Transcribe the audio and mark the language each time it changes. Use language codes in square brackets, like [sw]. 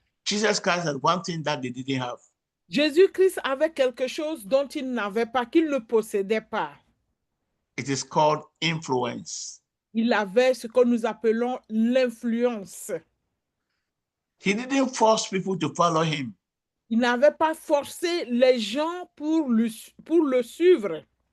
[en] Jesus Christ had one thing that they didn't have. [fr] Jésus-Christ avait quelque chose dont il n'avait pas, qu'il ne possédait pas. [en] It is called influence. [fr] Il avait ce que nous appelons l'influence. [en] He didn't force people to follow him. [fr] Il n'avait pas forcé les gens pour le suivre.